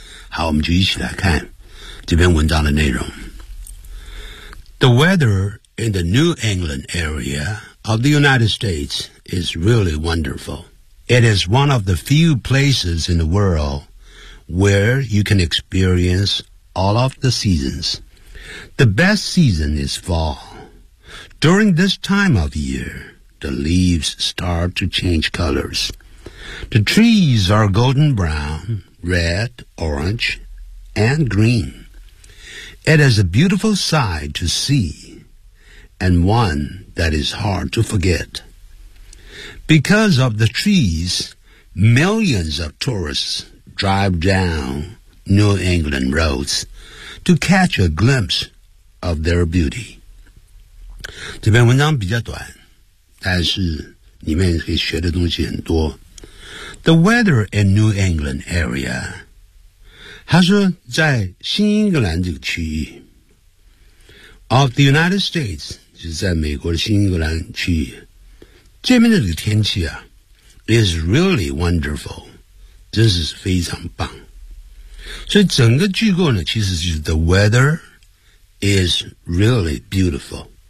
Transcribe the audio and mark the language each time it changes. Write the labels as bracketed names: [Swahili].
[Chinese] 好，我们就一起来看这篇文章的内容。 [English] The weather in the New England area of the United States is really wonderful. It is one of the few places in the world where you can experience all of the seasons. The best season is fall. During this time of year, the leaves start to change colors. The trees are golden brown, red, orange, and green. It is a beautiful sight to see, and one that is hard to forget. Because of the trees, millions of tourists drive down New England roads to catch a glimpse of their beauty. [Chinese] 这篇文章比较短，但是里面可以学的东西很多。 The weather in New England area... 他说在新英格兰这个区域 of the United States 就是在美国的新英格兰区域这边的这个天气啊 is really wonderful 真是非常棒所以整个句构呢其实就是 the weather is really beautiful